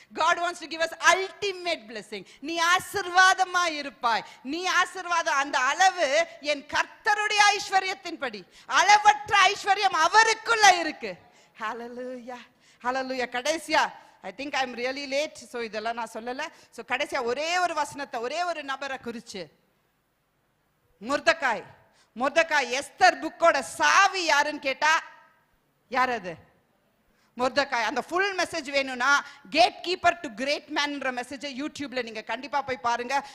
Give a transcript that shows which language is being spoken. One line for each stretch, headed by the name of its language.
English: God wants to give us ultimate blessing.
Tamil: நீ ஆசீர்வாதமா இருப்பாய். நீ ஆசீர்வாதம். அந்த அளவு என் கர்த்தருடைய ஐஸ்வரியத்தின்படி, அளவற்ற ஐஸ்வர்யம் அவருக்குள்ள இருக்கு.
English: Hallelujah, hallelujah.
Tamil: கடைசியா,
English: I think I'm really late, so
Tamil: இதெல்லாம் நான் சொல்லல. So கடைசியா ஒரே ஒரு வசனத்தை, ஒரே ஒரு நபரை குறிச்சு, மொர்தெகாய் எஸ்தர் புக்கோட சாவி யாருன்னு கேட்டா யார் அது? மொர்தெகாய். அந்த ஃபுல் மெசேஜ் வேணும்னா கேட் கீப்பர் டு கிரேட் மேன்ன்ற மெசேஜை யூடியூப்ல நீங்க கண்டிப்பா போய் பாருங்க.